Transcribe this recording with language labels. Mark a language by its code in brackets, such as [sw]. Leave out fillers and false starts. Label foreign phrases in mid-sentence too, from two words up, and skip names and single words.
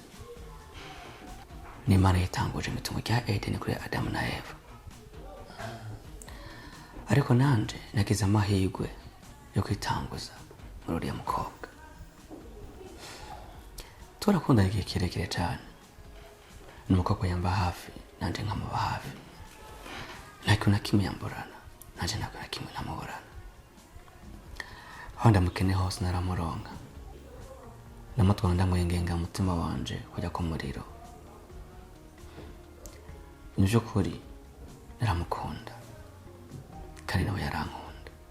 [rn] Ni Imana yitanguje mu itungo rya Eden kuri Adamu na Eva. Ariko nanje nagize amahirwe yo kwitanguza muri uriya mukobwa. Turakundana igihe kirekire cyane. Ni umukobwa yamba hafi, nanje nkamuba hafi. Ntakintu na kimwe yamburana, nanje ntabwo na kimwe namuburana. Aho ndamukene hose naramuronka. Namutwara ndamwengenga umutima wanje kujya ku muriro. Nivyo kuri naramukunda kandi nawe yarankunda.